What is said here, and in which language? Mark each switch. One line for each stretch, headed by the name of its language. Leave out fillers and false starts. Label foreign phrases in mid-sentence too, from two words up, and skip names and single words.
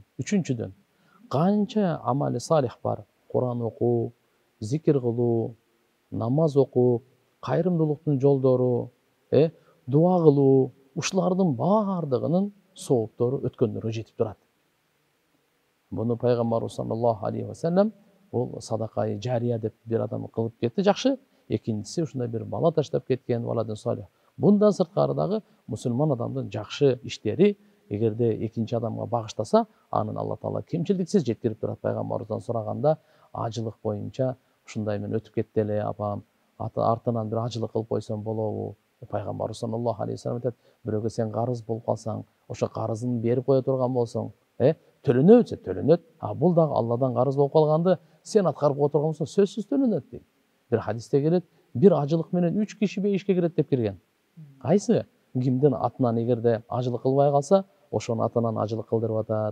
Kyrgyz: Үчүнчүдөн, канча амали салих бар. Куран окуу, зикир кылуу, намаз окуу, кайрымдуулуктун жолдору, дуа кылуу, ушулардын баардыгынын сооптору өткөндөргө жетип турат. Буну пайгамбарыбыз
Arabic: صلى الله عليه وسلم
Kyrgyz: бул садакай жария деп бир адам кылып кетти, жакшы. Экинчиси ушундай бир бала таштап кеткен,
Arabic: ولد صالح.
Kyrgyz: Bundan sırtqары дагы мусулман адамдын жакшы иштери эгерде экинчи адамга багыштаса, анын Алла Таала кемчилдиксиз жеткирип турат. Пайгамбарыбыздан сураганда, ажылык боюнча ушундай мен өтүп кетти эле апам, артынан бир ажылык кылып койсом болобу? Пайгамбарыбыз
Arabic: صلى الله عليه وسلم
Kyrgyz: айтат, бирөөгө сен карыз болуп калсаң, ошо карызын берип кое турган болсоң, төлөнөбү, төлөнөт. Бул дагы Алладан карыз болуп калганды сен аткарып кое турган болсоң, сөзсүз төлөнөт дейт. Бир хадисте келет, бир ажылык менен 3 киши бейишке кирет деп кирген. Кайсы? Кимдин атынан эгерде ажылык кылбай калса, ошонун атынан ажылык кылдырып атат.